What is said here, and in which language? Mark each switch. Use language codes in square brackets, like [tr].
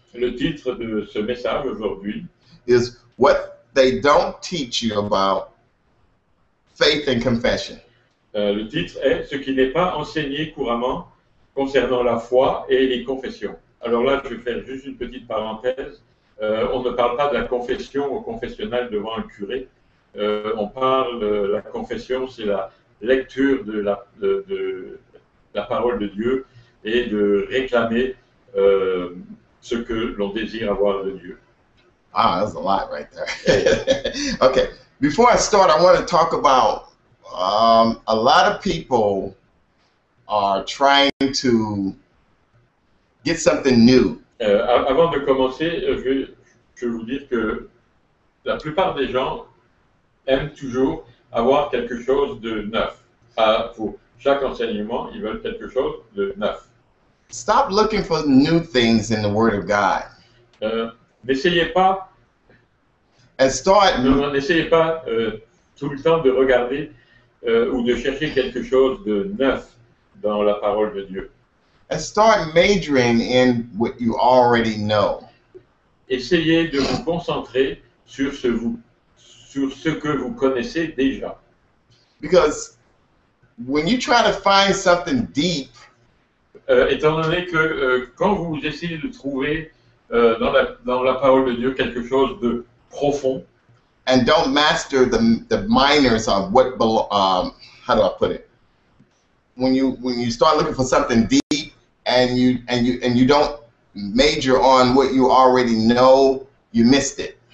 [fr] Le titre de ce message aujourd'hui [en] is what they don't teach you about faith and confession. [fr] Le titre est ce qui n'est pas enseigné couramment concernant la foi et les confessions. Alors là, je vais faire juste une petite parenthèse. On ne parle pas de la confession au confessionnal devant un curé. On parle, la confession, c'est la lecture de la parole de Dieu et de réclamer ce que l'on désire avoir de Dieu. [en] Ah, that's a lot right there. Okay, before I start, I want to talk about a lot of people are trying to get something new. [fr] Avant de commencer, je veux vous dire que la plupart des gens aiment toujours avoir quelque chose de neuf. Pour chaque enseignement, ils veulent quelque chose de neuf. [en] Stop looking for new things in the Word of God. [fr] N'essayez pas. N'essayez pas tout le temps de regarder ou de chercher quelque chose de neuf dans la parole de Dieu. [en] And start majoring in what you already know. [fr] Essayez de vous concentrer sur ce que vous connaissez déjà. [en] Because when you try to find something deep, [fr] étant donné que quand vous essayez de trouver dans la parole de Dieu quelque chose de profond, [en] and don't master the minors of what how do I put it? When you start looking for something deep and you don't major on what you already know, you missed it.